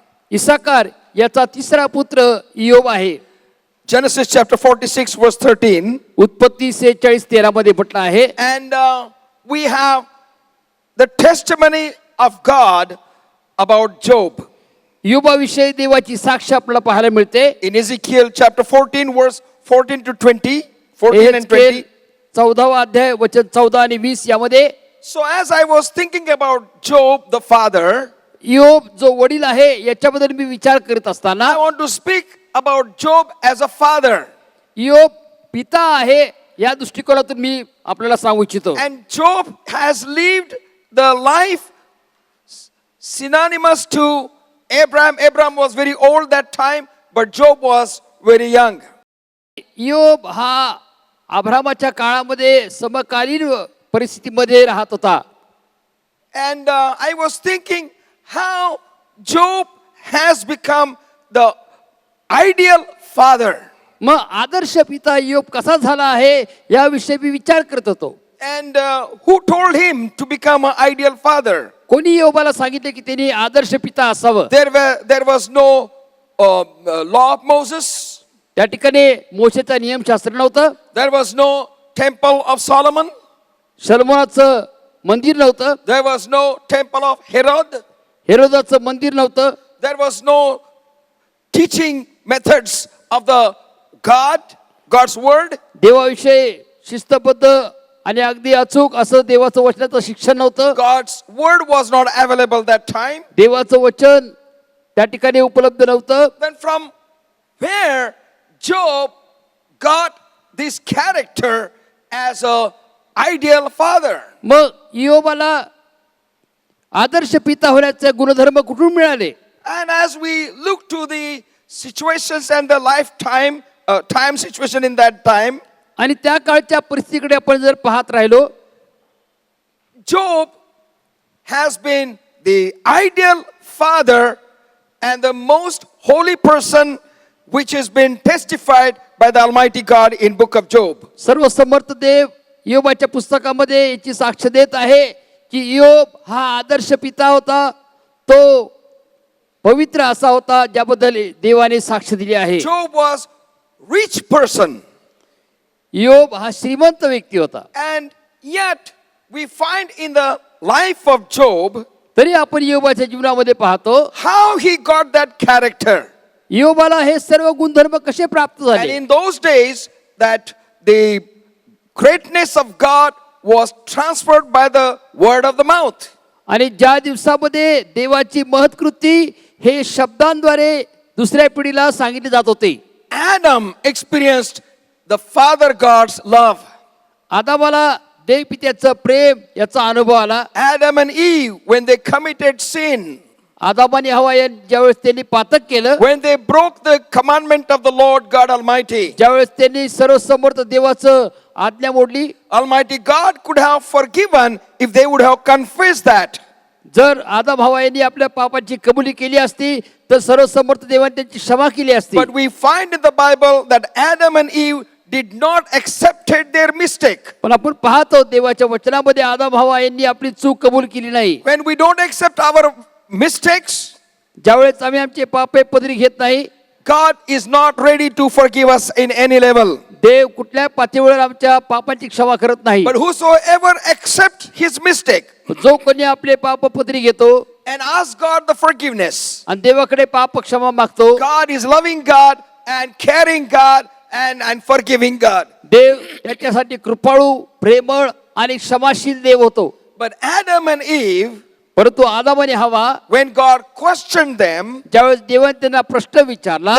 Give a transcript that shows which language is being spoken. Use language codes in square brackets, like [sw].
[mr] इसाकार याचा तिसरा पुत्र इयोब आहे. [en] Genesis chapter 46 verse 13. [mr] उत्पत्ती 46:13 मध्ये म्हटलं आहे. [en] And we have the testimony of God about Job. [mr] इयोबाविषयी देवाची साक्ष आपल्याला पाहायला मिळते. [en] In Ezekiel chapter 14 verse 14 to 20. 14 and 20. [mr] 14वा अध्याय वचन 14 आणि 20 यामध्ये [en] So as I was thinking about Job the father, [mr] इयोब जो वडील आहे याच्याबद्दल मी विचार करत असताना [en] I want to speak about Job as a father. [mr] इयोब पिता आहे या दृष्टिकोनातून मी आपल्याला सांगू इच्छितो. [en] And Job has lived the life synonymous to Abraham. Abraham was very old that time, but Job was very young. [mr] इयोब हा अब्रामाच्या काळामध्ये समकालीन परिस्थितीमध्ये राहत होता. [en] And I was thinking how Job has become the ideal father. [mr] मग आदर्श पिता इयोब कसा झाला आहे याविषयी मी विचार करत होतो. [en] And who told him to become an ideal father? [mr] कोणी इयोबाला सांगितले की त्यांनी आदर्श पिता असावं. [en] There was no law of Moses. [mr] त्या ठिकाणी मोशेचा नियमशास्त्र नव्हतं. [en] There was no temple of Solomon. [mr] सलमोनाचं मंदिर नव्हतं. [en] There was no temple of Herod. [mr] हेरोदाचं मंदिर नव्हतं. [en] There was no teaching methods of God's word. [mr] देवाविषयी शिस्तबद्ध आणि अगदी अचूक असं देवाचं वचनाचं शिक्षण नव्हतं. [en] God's word was not available that time. [mr] देवाचं वचन त्या ठिकाणी उपलब्ध नव्हतं. [en] Then from where Job got this character as a ideal father? [mr] मग इयोबाला आदर्श पिता होण्याचे गुणधर्म कुठून मिळाले? [en] And as we look to the situations and the time situation in that time, [mr] आणि त्या काळच्या परिस्थितीकडे आपण जर पाहत राहिलो, [en] Job has been the ideal father and the most holy person which has been testified by the Almighty God in book of Job. [mr] सर्व समर्थ देव इयोबाच्या पुस्तकामध्ये याची साक्ष देत आहे की इयोब हा आदर्श पिता होता. तो पवित्र असा होता ज्याबद्दल देवाने साक्ष दिली आहे. [en] Job was rich person, [mr] इयोब हा श्रीमंत व्यक्ती होता. [en] and yet we find in the life of Job [mr] तरी आपण इयोबाच्या जीवनामध्ये पाहतो [en] how he got that character. [mr] इयोबाला हे सर्व गुणधर्म कसे प्राप्त [en] And [mr] झाले. [en] in those days that the greatness of God was transferred by the word of the mouth. [mr] आणि ज्या दिवसामध्ये देवाची महत्कृती हे शब्दांद्वारे दुसऱ्या पिढीला सांगितले जात होते. [en] Adam experienced the Father God's love. [mr] आदामाला देव पित्याचं प्रेम याचा अनुभव आला. [en] Adam and Eve, when they committed sin, [mr] आदाम आणि हवा या ज्यावेळेस त्यांनी पातक केलं, [en] when they broke the commandment of the Lord God Almighty, [mr] ज्यावेळेस त्यांनी सर्वसमर्थ देवाचं आज्ञा मोडली, [en] Almighty God could have forgiven if they would have confessed that. [mr] जर आदाम हवा यांनी आपल्या पापाची कबुली केली असती तर सर्वसमर्थ देवाने त्यांची क्षमा केली असती. [en] But we find in the Bible that Adam and Eve did not accepted their mistake. [mr] पण आपण पाहतो देवाच्या वचनामध्ये आदाम हवा यांनी आपली चूक कबूल केली नाही. [en] When we don't accept our mistakes, [mr] ज्यावेळेस आम्ही आमचे पापे पदरी घेत नाही, [en] God is not ready to forgive us in any level. [mr] देव कुठल्या पातळीवर आमच्या पापाची क्षमा करत नाही. [en] But whosoever accepts his mistake [mr] जो कोणी आपले पापपत्री घेतो [en] and asks God the forgiveness, [mr] आणि देवाकडे पाप क्षमा मागतो, [en] God is loving God and caring God and forgiving God. [mr] देव त्याच्यासाठी कृपाळू, प्रेमळ आणि क्षमाशील देव होतो. [en] But Adam and Eve, [mr] परंतु आदाम आणि हवा [en] when God questioned them, [mr] ज्यावेळेस देवाने त्यांना प्रश्न विचारला,